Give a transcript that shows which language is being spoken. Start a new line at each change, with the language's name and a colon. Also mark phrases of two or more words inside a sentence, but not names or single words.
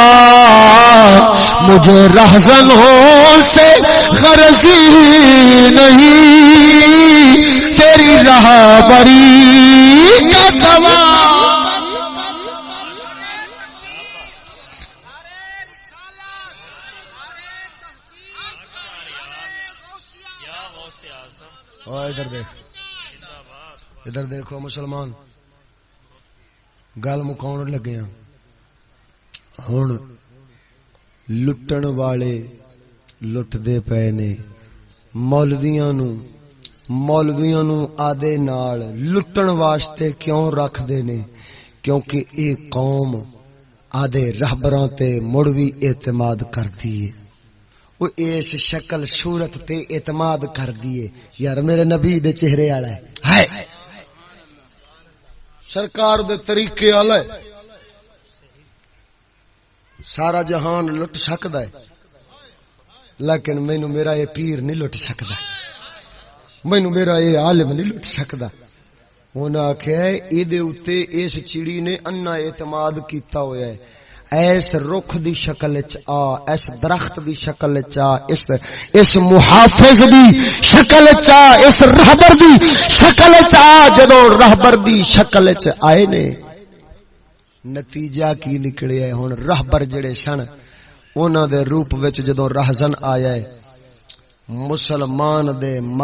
Urdu: مجھے رہزنوں سے غرضی نہیں تیری راہبری کا سوال
Punjabi: ادھر دیکھو مسلمان گل مکاؤن لگے ہن لٹن والے لٹ دے پے نے مولویاں نو آدے نال لٹن واسطے کیوں رکھ دے نے کیونکہ اے قوم آدے رہبراں تے مڑوی اعتماد کردی ہے وہ اس شکل صورت تے اعتماد کر دیے یار میرے نبی دے چہرے والا ہے سرکار دے طریقے والا ہے سارا جہان لٹ سکدا ہے لیکن مینوں میرا یہ پیر نہیں لٹ سکدا مینوں میرا یہ عالم نہیں لٹ سکدا انہاں آکھیا اے دے اوتے اس چڑی نے انا اعتماد کیتا ہویا ہے ایس رخ دی شکل وچ ایس درخت دی شکل وچ اس محافظ دی شکل وچ اس رہبر دی شکل وچ جدوں رہبر دی شکل وچ آئے نے نتیجہ کی نکلیا ہے ہن رہبر جڑے سن انہاں دے روپ وچ جدوں رہزن آیا ہے مسلمان دے